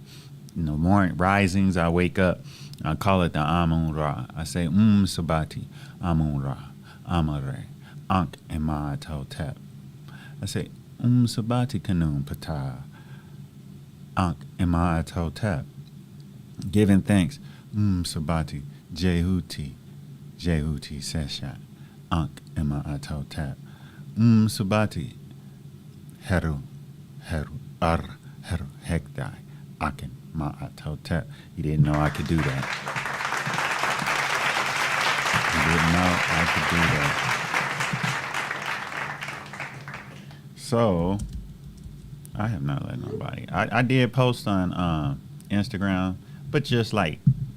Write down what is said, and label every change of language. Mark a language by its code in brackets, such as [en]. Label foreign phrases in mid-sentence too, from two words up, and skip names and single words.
[en] In the morning risings, I wake up, I call it the Amun Ra. I say, Sabati, Amun Ra, Amare. Ankh and Ma'atotep. I say, Sabati Kanun Pata. Ankh and Ma'atotep. Giving thanks. Sabati Jehuti. Jehuti Seshat. Ankh and Ma'atotep. Sabati Heru. Heru. Ar. Heru. Hekdai. Akin Ma'atotep. You didn't know I could do that. You didn't know I could do that. So, I have not let nobody. I did post on Instagram, but just like